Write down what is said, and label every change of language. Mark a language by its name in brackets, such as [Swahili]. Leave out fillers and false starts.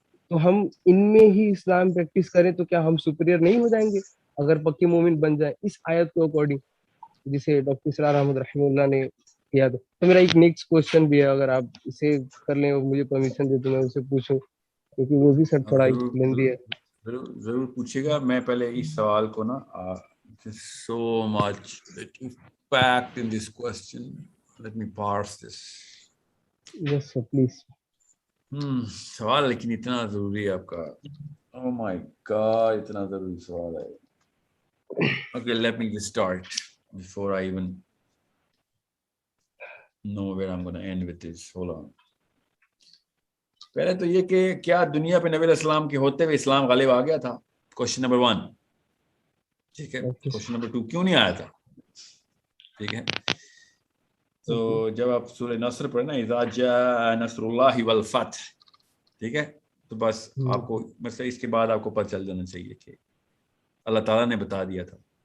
[Urdu] تو ہم ان میں ہی اسلام پریکٹس کریں تو کیا ہم سپیریئر نہیں ہو جائیں گے اگر پکے مومن بن جائیں اس آیت کو اکارڈنگ جسے ڈاکٹر اسرار احمد رحمہ اللہ نے کیا تھا؟ تو میرا ایک نیکسٹ کوشچن بھی ہے, اگر آپ اسے کر لیں اور مجھے پرمیشن دے تو میں اسے پوچھوں, کیونکہ وہ بھی سر تھوڑا لیندی ہے. ضرور پوچھیے گا. میں پہلے اس سوال کو نا [English] so much that you packed in this question. Let me parse this. Yes sir, please. [Urdu] سوال لیکن اتنا ضروری ہے آپ کا. [English] Oh my God, [Urdu] اتنا ضروری سوال ہے. [English] Okay, let me just start before I even know where I'm going to end with this. Hold on. [Urdu] پہلے تو یہ کہ کیا دنیا پہ نبی علیہ السلام کے ہوتے ہوئے اسلام غالب آ گیا تھا؟ Question number 1. ٹھیک ہے. کوشچن نمبر 2, کیوں نہیں آیا تھا؟ ٹھیک ہے. تو جب آپ سورہ نصر پڑھیں نا, [Arabic] اذا جاء نصر اللہ والفتح, [Urdu] ٹھیک ہے, تو بس آپ کو مثلا اس کے بعد آپ کو پتہ چل جانا چاہیے کہ اللہ تعالیٰ نے بتا دیا تھا.